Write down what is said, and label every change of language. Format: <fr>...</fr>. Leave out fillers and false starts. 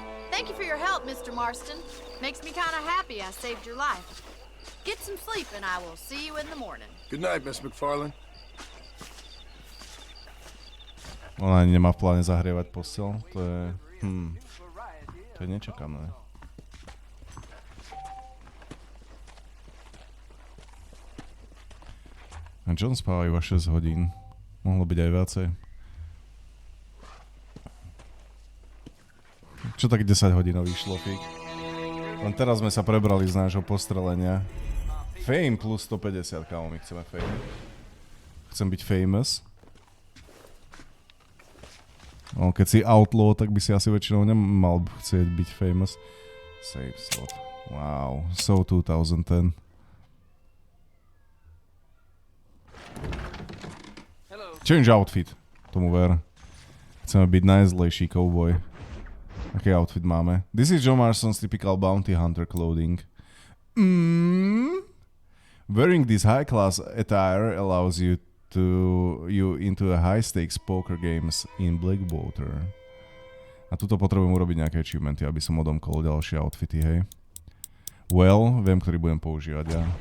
<en>Thank you for your help, Mr. Marston. Makes me kind of happy I saved your life. Get some sleep and I will see you in the morning. Good night, Miss McFarland.</en> <sk>Ona ani nemá v pláne zahrievať posteľ. To je... To je nečakané. A John spáva iba 6 hodín. Mohlo byť aj viacej. Čo tak 10 hodinový šlofík? Len teraz sme sa prebrali z nášho postrelenia. Fame plus 150, kámo, my chceme fame. Chcem byť famous. No, keď si outlaw, tak by si asi väčšinou nemal chcieť byť famous. Save slot.</sk> <en>Wow, so 2010.</en> <sk>Change outfit, tomu ver. Chceme byť najzlejší cowboy. Aký outfit máme?</sk> <en>This is John Marston's typical bounty hunter clothing. Wearing this high-class attire allows you into a high-stakes poker games in Blackwater.</en> <sk>A tuto potrebujem urobiť nejaké achievementy, aby som odomkol ďalšie outfity, hej. Well, viem, ktorý budem používať ja.</sk>